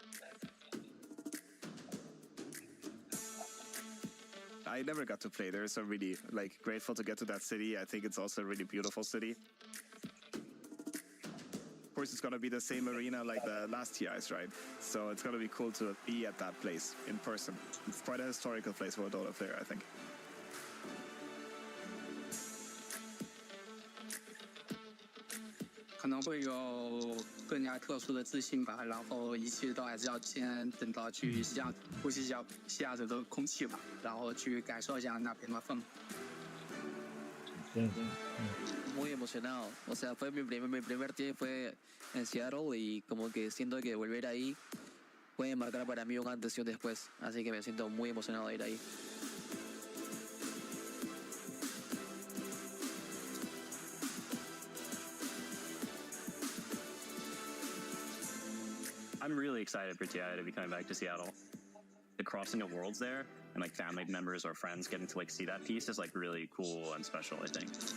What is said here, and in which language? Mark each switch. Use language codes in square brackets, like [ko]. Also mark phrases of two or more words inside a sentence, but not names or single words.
[en] I never got to play there, so I'm really grateful to get to that city. I think it's also a really beautiful city. Of course, it's gonna be the same arena like the last TIs, right? So it's gonna be cool to be at that place in person. It's quite a historical place for a Dota player, I think. [zh] 可能会有更加特殊的自信吧，然后一切都还是要先等到去呼吸西雅图的空气吧，然后去感受一下那边的氛围。 [es] Muy emocionado, o sea, mi primer tiempo fue en Seattle y como que siento que volver ahí puede marcar para mí un antes y un después, así que me siento muy emocionado de ir ahí. [en] I'm really excited for TI to be coming back to Seattle. The crossing of worlds there, and family members or friends getting to see that piece is really cool and special, I think.